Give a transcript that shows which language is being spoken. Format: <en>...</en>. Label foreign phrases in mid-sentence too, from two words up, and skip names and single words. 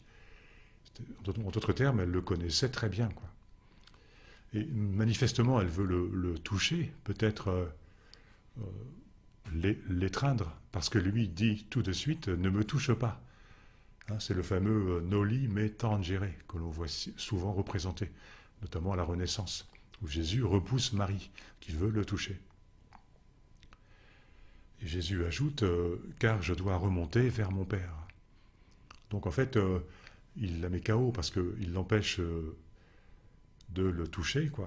<fr>En d'autres termes, elle le connaissait très bien, quoi. Et manifestement, elle veut le toucher, peut-être l'étreindre, parce que lui dit tout de suite, ne me touche pas. Hein, c'est le fameux</fr> <la>noli me tangere,</la> <fr>que l'on voit souvent représenté, notamment à la Renaissance, où Jésus repousse Marie, qui veut le toucher. Et Jésus ajoute car je dois remonter vers mon Père. Donc en fait, il la met KO parce qu'il l'empêche de le toucher, quoi.</fr>